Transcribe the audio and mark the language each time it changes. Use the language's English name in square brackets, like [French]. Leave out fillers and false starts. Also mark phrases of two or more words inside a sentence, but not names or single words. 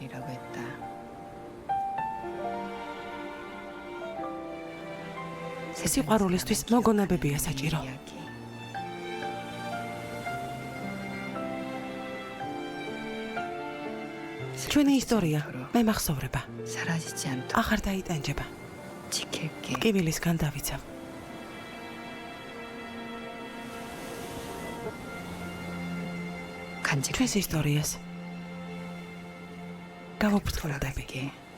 [Korean] 이라고 했다. [Georgian] სიყვარულისთვის მოგონებებია საჭირო. [Korean] 이야기. [Georgian] ჩვენი ისტორია მე მახსოვრება. [Korean] 사라지지 않도록 [Georgian] აღარ დაიტანჯება. [Korean] 지킬게. [Georgian] კივილისგან დავიცავ. [Korean] 간직할게. [Georgian] ჩვენს ისტორიას გავუფრთხილდები. [Korean] 돌아갈게.